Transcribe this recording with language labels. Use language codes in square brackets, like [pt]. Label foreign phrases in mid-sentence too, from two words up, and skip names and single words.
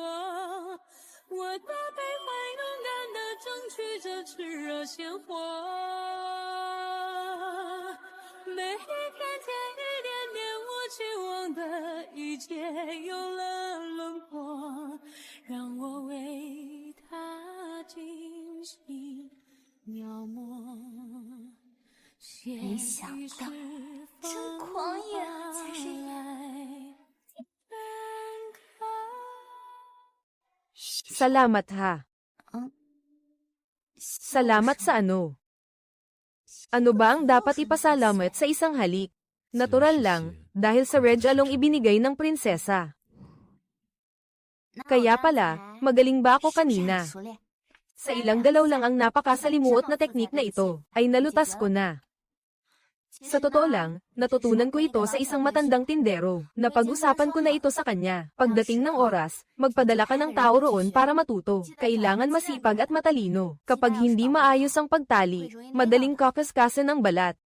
[zh] 我的悲欢勇敢地争取着炽热鲜活，每一片天一点点，我期望的一切有了轮廓，让我为它精心描摹。没想到真狂野才是 [tl] Salamat ha. Salamat sa ano? Ano ba ang dapat ipasalamat sa isang halik? Natural lang, dahil sa Red Along ibinigay ng prinsesa. Kaya pala, Magaling ba ako [zh] 是不是 [tl] kanina? [zh] 很熟练？ [tl] Sa ilang galaw lang ang napakasalimuot na teknik na ito, ay nalutas ko na. Sa totoo lang, natutunan ko ito sa isang matandang tindero. Napag-usapan ko na ito sa kanya. Pagdating ng oras, magpadala ka ng tao roon para matuto. Kailangan masipag at matalino. Kapag hindi maayos ang pagtali, madaling kakaskasan ng balat.